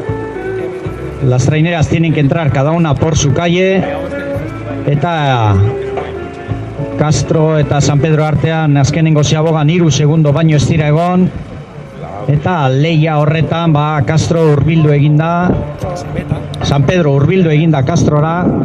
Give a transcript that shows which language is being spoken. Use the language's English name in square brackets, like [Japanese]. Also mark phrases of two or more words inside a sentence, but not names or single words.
[Spanish] Las traineras tienen que entrar cada una por su calle, [Basque] eta Castro eta San Pedro artean azkenengo ziabogan 3 segundo baino ez dira egon, eta leia horretan Castro hurbildu eginda, San Pedro hurbildu eginda Castrora.